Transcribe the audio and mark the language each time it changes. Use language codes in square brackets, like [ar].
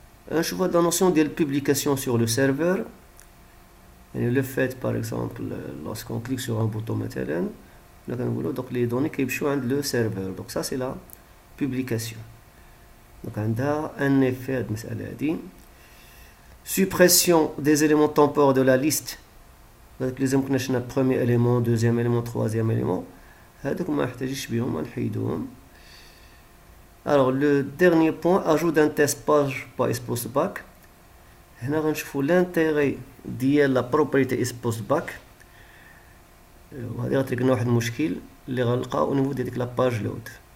[fr] Je vois la notion de publication sur le serveur. Et le fait par exemple lorsqu'on clique sur un bouton مثلا donc les données qui sont sur le serveur. Donc ça c'est la publication. Donc [ar] عندها [fr] un effet de [ar] المسألة هذه. [fr] Suppression des éléments temporaires de la liste. Donc les éléments [ar] كنا شفنا [fr] premier élément, deuxième élément, troisième élément. [ar] هذوك ما نحتاجش بهم نحيدوهم. [fr] Alors le dernier point, ajout d'un test page par postback. [ar] هنا غنشوفوا [fr] l'intérêt [ar] ديال [fr] la propriété postback. [ar] وهذه غتريق لنا واحد المشكل اللي غنلقاو [fr] au niveau de [ar] ديك [fr] la page load.